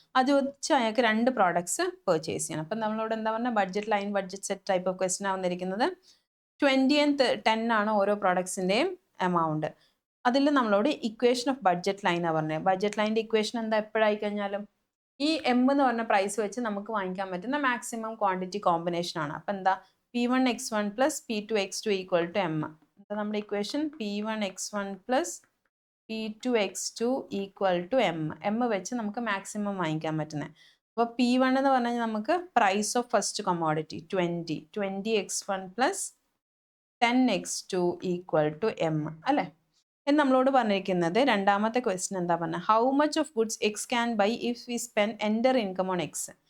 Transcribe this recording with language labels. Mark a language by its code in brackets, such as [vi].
[ml] അത് വെച്ച് അയാൾക്ക് 2 പ്രോഡക്ട്സ് പർച്ചേസ് ചെയ്യണം. അപ്പം നമ്മളോട് എന്താ പറഞ്ഞാൽ, budget line, budget set type of question ആണ് വന്നിരിക്കുന്നത്. 20 and 10 ആണ് ഓരോ പ്രോഡക്ട്സിൻ്റെയും എമൗണ്ട്. അതിൽ നമ്മളോട് ഇക്വേഷൻ ഓഫ് ബഡ്ജറ്റ് ലൈനാണ് പറഞ്ഞത്. ബഡ്ജറ്റ് ലൈൻ്റെ ഇക്വേഷൻ എന്താ, എപ്പോഴായി കഴിഞ്ഞാലും ഈ എം എന്ന് പറഞ്ഞ പ്രൈസ് വെച്ച് നമുക്ക് വാങ്ങിക്കാൻ പറ്റുന്ന മാക്സിമം ക്വാണ്ടിറ്റി കോമ്പിനേഷൻ ആണ്. അപ്പം എന്താ, P1 x1 + P2 x2 = m. എന്താ നമ്മുടെ equation, P1 x1 + P2 x2 = m. m വെച്ച് നമുക്ക് മാക്സിമം വാങ്ങിക്കാൻ പറ്റുന്നത്. അപ്പോൾ P1 എന്ന് പറഞ്ഞു കഴിഞ്ഞാൽ നമുക്ക് price of first commodity 20 x1 + 10 x2 = m അല്ലേ. എന്ന് നമ്മളോട് പറഞ്ഞിരിക്കുന്നത് രണ്ടാമത്തെ ക്വസ്റ്റ്യൻ എന്താ പറഞ്ഞത്, [en] How much of goods X can buy if we spend entire income on X.